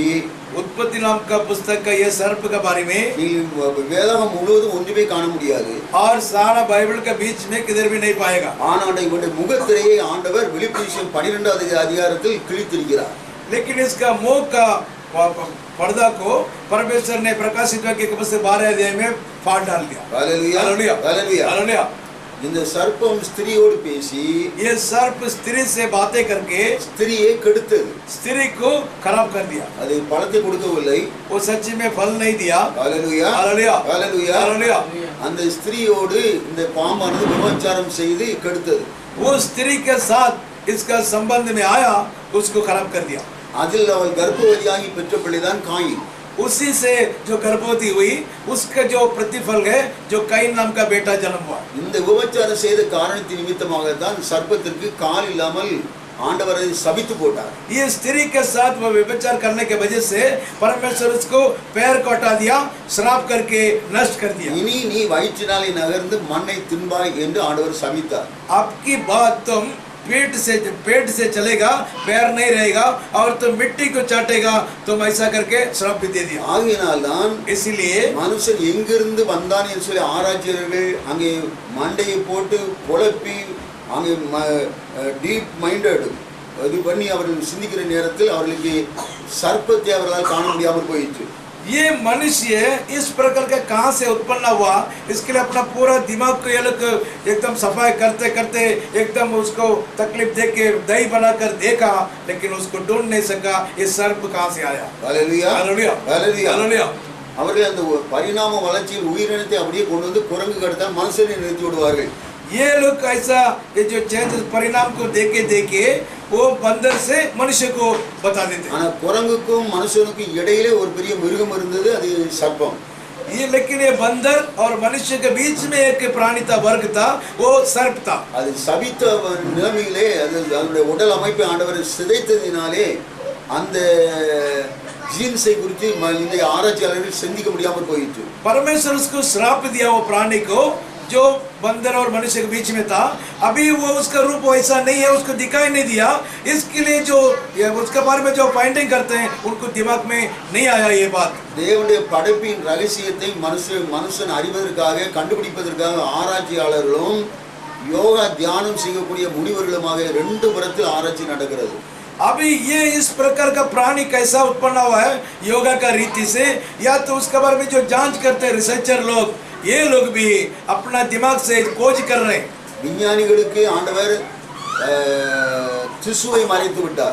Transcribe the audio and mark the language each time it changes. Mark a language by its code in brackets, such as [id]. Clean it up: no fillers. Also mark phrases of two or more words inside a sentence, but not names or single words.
[hi] उत्पत्ति नाम का पुस्तक का ये सर्प के बारे में [ta] வேதாகம் முழுவதும் ஒன்றுமே காண முடியாது [hi] और सारा बाइबल के बीच में किधर भी नहीं पाएगा। [ta] ஆனால் இவனுடைய முகத்திரையை ஆண்டவர் வெளிப்படுத்தின 12வது அதிகாரத்தில் கிழித்திருக்கிறார்। [hi] लेकिन इसका मुंह का पर्दा को परमेश्वर ने प्रकाशित करके 12 अध्याय में फाड़ डाल दिया। हालेलुया हालेलुया हालेलुया हालेलुया। [ta] இந்த சர்ப்பம் ஸ்திரியோடு பேசி [hi] ये सर्प स्त्री से बातें करके [ta] ஸ்திரியை கெடுத்தது, [hi] स्त्री को खराब कर दिया। [ta] அது பழத்தை கொடுக்கவில்லை। [hi] वो सच्ची में फल नहीं दिया। हालेलुया हालेलुया हालेलुया हालेलुया। [ta] அந்த ஸ்திரியோடு இந்த பாம்பானது விபச்சாரம் செய்து கெடுத்தது। [hi] वो स्त्री के साथ इसका संबंध में आया, उसको खराब कर दिया। [ta] அதில் அவள் கர்ப்பவதியாகி பெற்ற பிள்ளைதான் காயின்। [hi] उसी से जो गर्भवती हुई उसका जो प्रतिफल है जो कैन नाम का बेटा जन्म हुआ। [ta] இந்த விபச்சாரம் செய்த காரணத்தின் நிமித்தமாக தான் சர்ப்பத்திற்கு கால் இல்லாமல் ஆண்டவர் சபித்து போட்டார்। [hi] ये स्त्री के साथ वो व्यभिचार करने के वजह से परमेश्वर उसको पैर को हटा दिया, श्राप करके नष्ट कर दिया। [ta] இனி நீ வயிற்றினாலே நகர்ந்து மண்ணை தின்பாய் என்று ஆண்டவர் சபித்தார்। [hi] आपकी बात तुम पेट से चलेगा, पैर नहीं रहेगा और तुम मिट्टी को चाटेगा, तुम ऐसा करके श्राप भी दे दिया। [ta] ஆகையினால் தான் [hi] इसीलिए [ta] மனுஷன் எங்கிருந்து வந்தான் என்று சொல்லி ஆராய்ச்சியாளர்கள் அங்கே மண்டையை போட்டு குழப்பி அங்கே [en] deep minded [ta] இது பண்ணி அவர்கள் சிந்திக்கிற நேரத்தில் அவர்களுக்கு சர்ப்பத்தை அவர்களால் காண முடியாமல் போயிற்று। [hi] ये मनुष्य इस प्रकार का कहाँ से उत्पन्न हुआ, इसके लिए अपना पूरा दिमाग को ये लोग एकदम सफाई करते करते एकदम उसको तकलीफ दे के दही बनाकर देखा, लेकिन उसको ढूंढ नहीं सका ये सर्प कहाँ से आया। हालेलुया हालेलुया हालेलुया हालेलुया। [ta] அவர்கள் அந்த பரிணாம வளர்ச்சியில் உயிரினத்தை அப்படியே கொண்டு வந்து குரங்கு கடத்த மனுஷனை நிறுத்தி விடுவார்கள்। [hi] ये लोग ऐसा ये जो चेंज परिणाम को देखे देखे वो बंदर से मनुष्य को बता देते। [ta] ஆனா குரங்குக்கும் மனுஷனுக்கும் இடையிலே ஒரு பெரிய மிருகம் இருந்தது, அது சர்ப்பம்। [hi] ये लेकिन ये बंदर और मनुष्य के बीच में एक प्राणी था, वर्ग था, वो सर्प था। [ta] அது சபித்த நிலைமையிலே அது அதனுடைய உடல் அமைப்பை ஆண்டவர் சிதைத்ததினாலே அந்த ஜீன்ஸை குறித்து இந்த ஆராய்ச்சியாளர்கள் சிந்திக்க முடியாமல் போயிற்று। [hi] परमेश्वर उसको श्राप दिया वो प्राणी को जो बंदर और मनुष्य के बीच में था। अभी वो उसका रूप वैसा नहीं है, उसको दिखाई नहीं दिया, इसके लिए जो उसके बारे में जो फाइंडिंग करते हैं उनको दिमाग में नहीं आया ये बात। [ta] தேவனுடைய படைப்பின் ரகசியத்தை மனுஷன் அறிவதற்காக கண்டுபிடிப்பதற்காக ஆராய்ச்சியாளர்களும் யோகா தியானம் செய்யக்கூடிய முனிவர்களுமாக 2 புறத்தில் ஆராய்ச்சி நடக்கிறது। [hi] अभी ये इस प्रकार का प्राणी कैसा उत्पन्न हुआ है योगा का रीति से, या तो उसके बारे में जो जांच करते हैं रिसर्चर लोग, ये लोग भी अपना दिमाग से खोज कर रहे हैं। [ta] விஞ்ஞானிகளுக்கு ஆண்டவர் திசுவை மறைத்து விட்டார்।